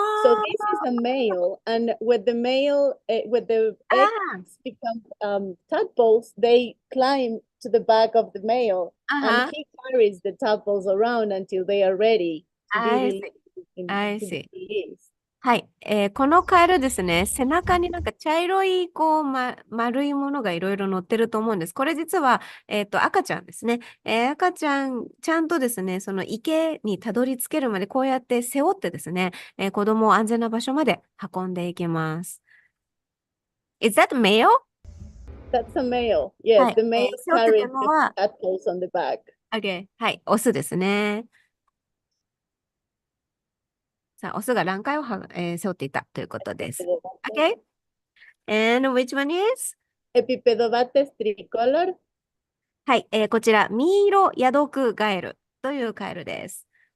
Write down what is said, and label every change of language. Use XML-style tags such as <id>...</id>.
<en>So this is a male, and with the eggs become tadpoles, they climb to the back of the male, and he carries the tadpoles around until they are ready to be released into the release.</en> <ja>はい。このカエルですね、背中になんか茶色い、丸いものがいろいろ乗ってると思うんです。これ実は、赤ちゃんですね。赤ちゃん、ちゃんとですね、その池にたどり着けるまでこうやって背負ってですね、子供を安全な場所まで運んでいきます。</ja> <en>Is that male? That's a male. Yes, the male carries the tadpoles on the back.</en> <ja>Okay. はい、オスですね。さあ、オスが卵塊を背負っていたということです。</ja> <en>Okay? And which one is? Epipedobates tricolor.</en> <ja>はい、こちら、ミイロヤドクガエルというカエルです。</ja>